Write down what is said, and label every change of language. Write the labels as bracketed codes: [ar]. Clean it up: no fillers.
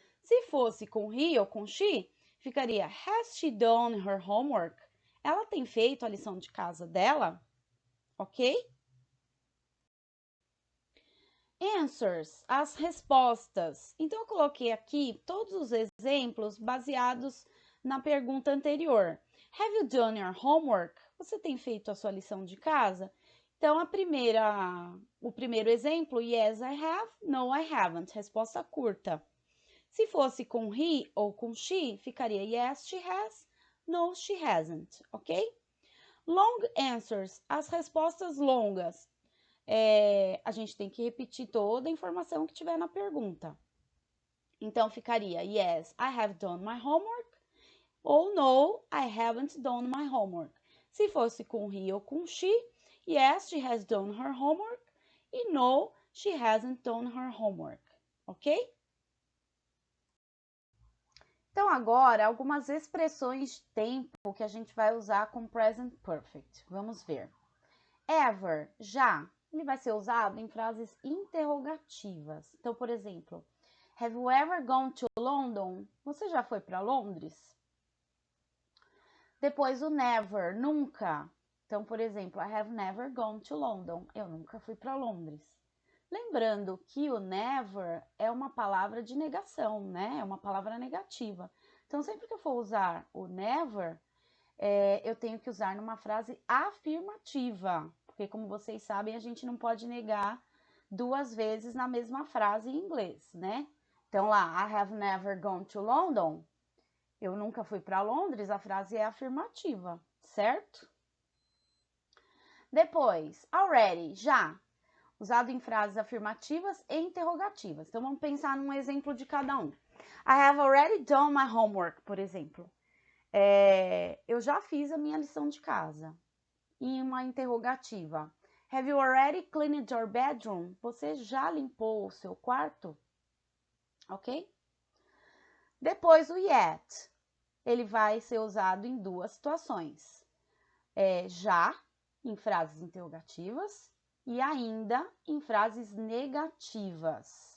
[pt] Se fosse com he ou com she, ficaria [en] has she done her homework? [pt] Ela tem feito a lição de casa dela? Ok? Answers, as respostas. Então, eu coloquei aqui todos os exemplos baseados na pergunta anterior. [en] Have you done your homework? [pt] Você tem feito a sua lição de casa? Então, o primeiro exemplo, [en] yes, I have, no, I haven't. [pt] Resposta curta. Se fosse com he ou com she, ficaria [en] yes, she has, no, she hasn't, [pt] ok? [en] Long answers, [pt] as respostas longas. A gente tem que repetir toda a informação que tiver na pergunta. Então, ficaria [en] yes, I have done my homework, ou no, I haven't done my homework. [pt] Se fosse com he ou com she, [en] yes, she has done her homework, e no, she hasn't done her homework, ok? [pt] Então, agora, algumas expressões de tempo que a gente vai usar com present perfect. Vamos ver. Ever, já, ele vai ser usado em frases interrogativas. Então, por exemplo, [en] have you ever gone to London? [pt] Você já foi para Londres? Depois o never, nunca. Então, por exemplo, [en] I have never gone to London. [pt] Eu nunca fui para Londres. Lembrando que o never é uma palavra de negação, né? É uma palavra negativa. Então, sempre que eu for usar o never, eu tenho que usar numa frase afirmativa. Porque, como vocês sabem, a gente não pode negar duas vezes na mesma frase em inglês, né? Então, lá, [en] I have never gone to London. [pt] Eu nunca fui para Londres, a frase é afirmativa, certo? Depois, already, já. Usado em frases afirmativas e interrogativas. Então, vamos pensar num exemplo de cada um. [en] I have already done my homework, [pt] por exemplo. Eu já fiz a minha lição de casa. Em uma interrogativa. [en] Have you already cleaned your bedroom? [pt] Você já limpou o seu quarto? Ok? Depois, o yet. Ele vai ser usado em duas situações. Já, em frases interrogativas, e ainda em frases negativas.